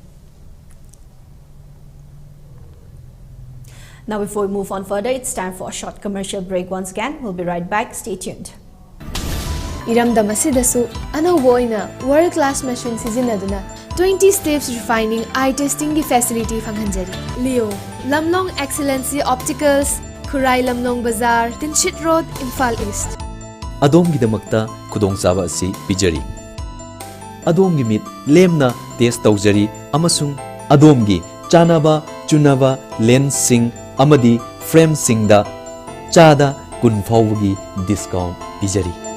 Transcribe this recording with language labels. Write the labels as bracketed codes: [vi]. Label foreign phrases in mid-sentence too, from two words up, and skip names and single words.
[en] Now, before we move on further, it's time for a short commercial break once again. We'll be right back. Stay tuned. [mni] Iramdam asidasu anauba oina [en] world class machine [mni] sizinaduna [en] 20 steps refining eye testing [mni] gi facility fanghanjari. Leo Lamlong Excellency Opticals, Khurai Lamlong Bazaar, Tinshit Road, Imphal East. Adom gidamakta khudongchaba asi pijari. Adom gi mit lemna test tawjari amasung adom gi chanaba chunaba lens sing amadi frame singda chada kun fawgi discount pijari.